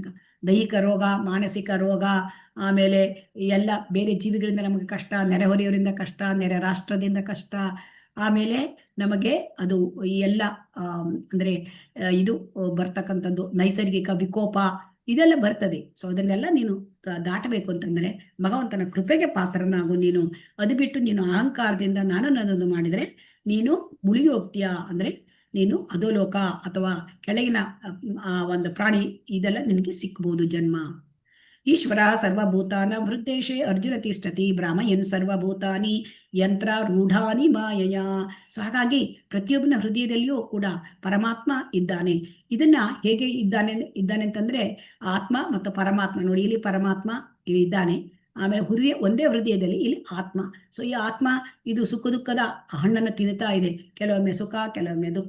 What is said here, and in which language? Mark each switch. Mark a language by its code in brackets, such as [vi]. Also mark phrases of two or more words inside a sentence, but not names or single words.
[kn] ದೈಹಿಕ ರೋಗ, ಮಾನಸಿಕ ರೋಗ, ಆಮೇಲೆ ಎಲ್ಲ ಬೇರೆ ಜೀವಿಗಳಿಂದ ನಮಗೆ ಕಷ್ಟ, ನೆರೆಹೊರೆಯವರಿಂದ ಕಷ್ಟ, ನೆರೆ ರಾಷ್ಟ್ರದಿಂದ ಕಷ್ಟ, ಆಮೇಲೆ ನಮಗೆ ಅದು ಈ ಎಲ್ಲ ಅಂದ್ರೆ ಇದು ಬರ್ತಕ್ಕಂಥದ್ದು ನೈಸರ್ಗಿಕ ವಿಕೋಪ, ಇದೆಲ್ಲ ಬರ್ತದೆ. ಸೊ ಅದನ್ನೆಲ್ಲ ನೀನು ದಾಟಬೇಕು ಅಂತಂದ್ರೆ ಭಗವಂತನ ಕೃಪೆಗೆ ಪಾತ್ರನಾಗು ನೀನು. ಅದು ಬಿಟ್ಟು ನೀನು ಅಹಂಕಾರದಿಂದ ನಾನು ನನ್ನದು ಮಾಡಿದ್ರೆ ನೀನು ಮುಳುಗಿ ಹೋಗ್ತೀಯಾ. ಅಂದ್ರೆ ನೀನು ಅಧೋಲೋಕ ಅಥವಾ ಕೆಳಗಿನ ಒಂದು ಪ್ರಾಣಿ, ಇದೆಲ್ಲ ನಿನಗೆ ಸಿಕ್ಬಹುದು ಜನ್ಮ. [sa] ಈಶ್ವರ ಸರ್ವಭೂತಾನ ಹೃದ್ದೇಶೆ ಅರ್ಜುನ ತಿಷ್ಠತಿ ಬ್ರಾಹ್ಮಯನ್ ಸರ್ವಭೂತಾನಿ ಯಂತ್ರ ರೂಢಾನಿ ಮಾಯಯ. [kn] ಸೊ ಹಾಗಾಗಿ ಪ್ರತಿಯೊಬ್ಬನ ಹೃದಯದಲ್ಲಿಯೂ ಕೂಡ ಪರಮಾತ್ಮ ಇದ್ದಾನೆ. ಇದನ್ನ ಹೇಗೆ ಇದ್ದಾನೆ ಅಂತಂದ್ರೆ ಆತ್ಮ ಮತ್ತು ಪರಮಾತ್ಮ ನೋಡಿ, ಇಲ್ಲಿ ಪರಮಾತ್ಮ ಇದ್ದಾನೆ, ಆಮೇಲೆ ಒಂದೇ ಹೃದಯದಲ್ಲಿ ಇಲ್ಲಿ ಆತ್ಮ. ಸೊ ಈ ಆತ್ಮ ಇದು ಸುಖ ದುಃಖದ ಹಣ್ಣನ್ನು ತಿನ್ನುತ್ತಾ ಇದೆ, ಕೆಲವೊಮ್ಮೆ ಸುಖ ಕೆಲವೊಮ್ಮೆ ದುಃಖ.